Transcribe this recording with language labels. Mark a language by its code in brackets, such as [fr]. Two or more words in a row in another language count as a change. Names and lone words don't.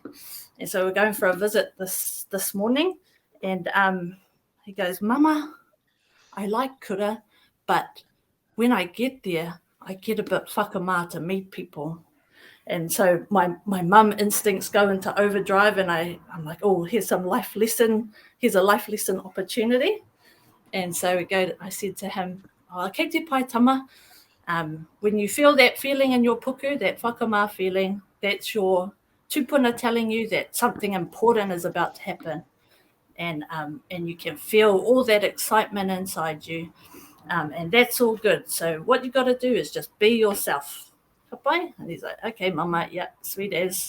[en] And so we're going for a visit this morning. And he goes, Mama, I like kura, but when I get there, I get a bit whakamā to meet people. And so my mum instincts go into overdrive, and I'm like, oh, here's a life lesson opportunity. And so I said to him, [mi] kei te pai tama, [en] when you feel that feeling in your puku, that whakamā feeling, that's your tupuna telling you that something important is about to happen. And you can feel all that excitement inside you. And that's all good. So what you got to do is just be yourself. And he's like, okay, Mama, yeah, sweet as.